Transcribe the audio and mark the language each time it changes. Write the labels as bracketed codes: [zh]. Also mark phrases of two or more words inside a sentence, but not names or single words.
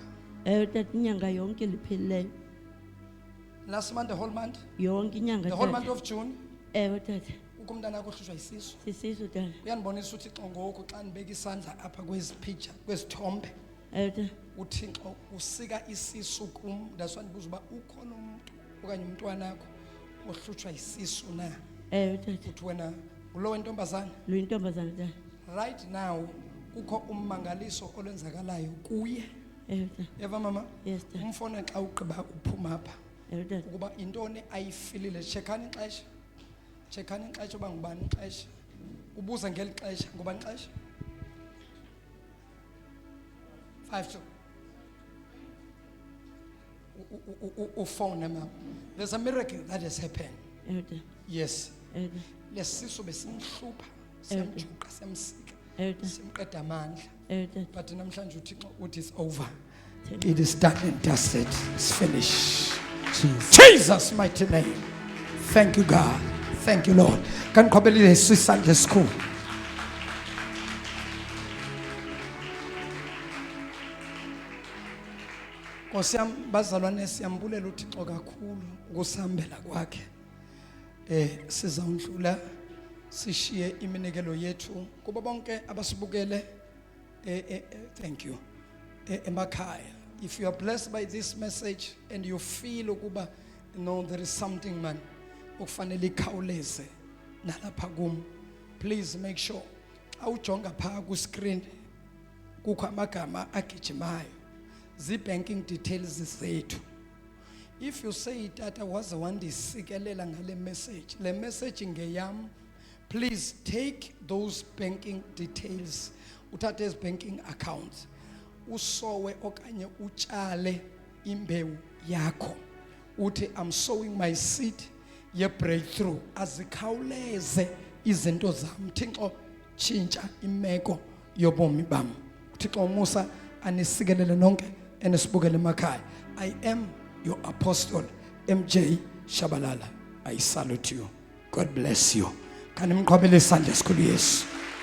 [xh] Tata inyanga yonke liphelileyo. [en] Last month, the whole month, [xh] Yonke inyanga [en] the whole [xh] tata. [en] month of June, [xh] Ewe tata. ukumntana akho uhlushwa yisisu. Sisiso tata. Uyandibonisa uThixo ngoku xa ndibeka isandla apha kwezi picture, kwezi thombe, Ewe tata. uThixo usika isisu kum. [en] That's why [xh] ndibuza uba ukhona umuntu okanye umntwana akho ohlutshwa yisisu na. tata. uthi wena ulo wentombazane. Luyintombazane tata. [en] Right now [xh] kukho ummangaliso olwenzakalayo kuye. Tata. Eva mama? Yes tata. Umfone xa uqiba uphuma apha Tata. ukuba intoni ayifilile. Checkani ixesha. Checkani ixesha uba ngubani ixesha. Ubuza ngeli xesha ngubani ixesha? 5 phone mama. [en] There's a miracle that has happened. [xh] Tata. [en] Yes. [xh] Tata. Lesiso besimhlupha, siyamjuqa, siyamsika, Tata. simqeda amandla. Tata. But namhlanje uThixo uthi [en] it's over. Thank It is done and dusted. It's finished. Jesus mighty name. Thank you God. Thank you Lord. [xh] Kan qhubelele sisandla esikhulu. Nkosiyam bazalwane siyambulela uThixo kakhulu ukusambela kwakhe. Sizawundlula sishiye iminikelo yethu kuba bonke abasibukele. [en] Thank you. Emakhaya. If you are blessed by this message and you feel ukuba no there is something man [xh] okufanele ikhawuleze nalapha kum, [en] please make sure [xh] xa ujonga pha ku screen kukho amagama agijimayo zi-banking details zethu. [en] If you say [xh] tata waze wandisikelela ngale message, le message ngeyam, [en] please take those banking details, [xh] uthathe ezi [en] banking accounts, [xh] usowe okanye utshale imbewu yakho. [en] Uthi I'm sowing my seed ye breakthrough, [xh] azikhawuleze izinto zam. Thixo tshintsha imeko yobomi bam. Thixo umusa anisikelele nonke enisibukele emakhaya. [en] I am your apostle MJ Shabalala. I salute you. God bless you. [xh] Kan nimqhubele isandla esikhulu Yesu.